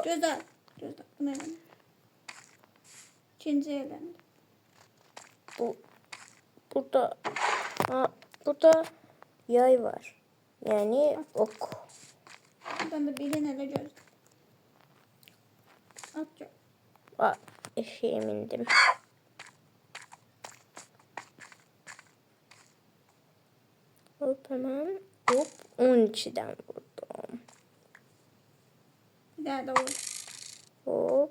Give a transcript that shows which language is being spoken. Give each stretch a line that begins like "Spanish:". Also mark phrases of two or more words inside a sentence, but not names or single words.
Azerbaijani: Gözlə. Gözlə. Bunu eləmə. İkinci eləndi. Burada yay var.
Turkish: Yani ok.
Azerbaijani: Buradan da birini elə gözlə. At gör.
Turkish: Eşeğe mindim. Hop hemen. Hop 12'den vurdum.
Azerbaijani: Bir daha da vur. Hop.